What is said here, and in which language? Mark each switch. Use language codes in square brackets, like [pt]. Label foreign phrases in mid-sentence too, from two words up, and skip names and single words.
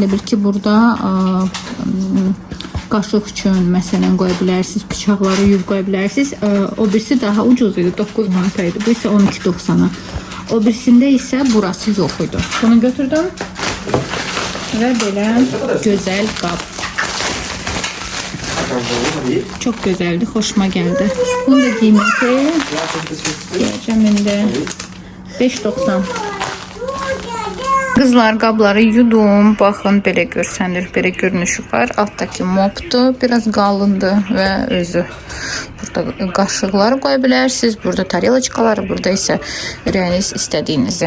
[az] Elə bir ki burada qaşıq üçün məsələn qoya bilərsiniz, bıçaqları yuyub qoya bilərsiniz. O birisi daha ucuz idi, 9 manat idi. Bu isə 12.90-a. O birisində isə burası yox idi. Bunu götürdüm və belə gözəl qab. [tr] Çok güzeldi, hoşuma geldi. [az] Bunun da qiyməti deyəcəm indi 5.90. Kızlar qabları yudum. Baxın belə görsənir, belə görünüşü var. Alttaki mopdur, biraz qalındır və özü. Burada qaşıqları qoya bilərsiniz. Burada tarelaçkaları, burada isə ürəyiniz istədiyinizi.